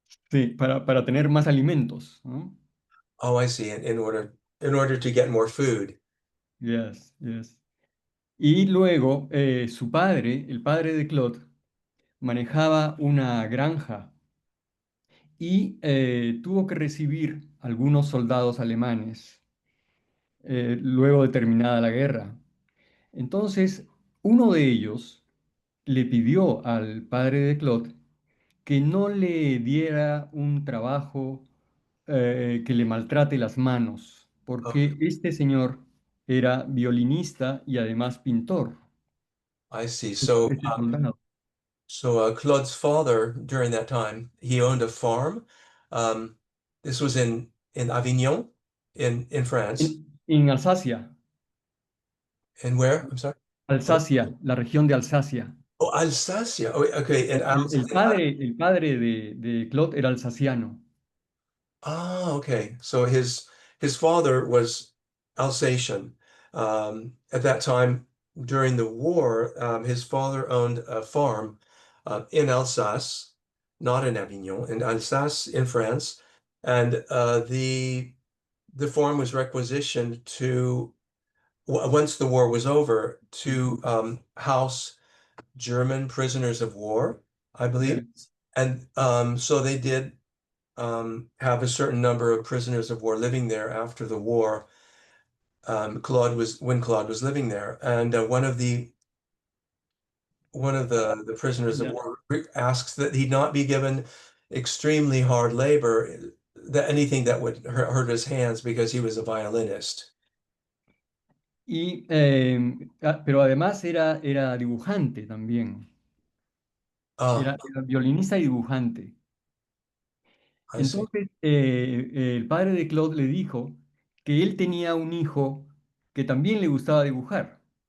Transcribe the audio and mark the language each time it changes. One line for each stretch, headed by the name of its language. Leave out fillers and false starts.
Spanish: Sí, para tener más alimentos, ¿no?
English: Oh, I see. In order to get more food. Yes, yes.
Spanish: Y luego su padre, el padre de Claude, manejaba una granja y tuvo que recibir algunos soldados alemanes luego de terminada la guerra. Entonces, uno de ellos le pidió al padre de Claude que no le diera un trabajo que le maltrate las manos, Oh, porque este señor era violinista y además pintor,
English: I see.
Spanish: este soldado.
English: Claude's father during that time, he owned a farm. Um, this was in Avignon, in France.
Spanish: En Alsacia,
English: And where? I'm sorry.
Spanish: Alsacia, la región de Alsacia.
English: Oh, Alsacia. Oh, okay.
Spanish: El padre de Claude era alsaciano.
English: Okay. So his father was Alsatian. At that time during the war, his father owned a farm in Alsace, not in Avignon, in Alsace in France, and the farm was requisitioned to once the war was over to house German prisoners of war, I believe, Yes. and so they did have a certain number of prisoners of war living there after the war. When Claude was living there, and one of the prisoners of Yeah. war asks that he not be given extremely hard labor, that anything that would hurt his hands because he was a violinist.
Spanish: Pero además era dibujante también. Oh, Era violinista y dibujante.
English: I see.
Spanish: Entonces, el padre de Claude le dijo que él tenía un hijo que también le gustaba dibujar.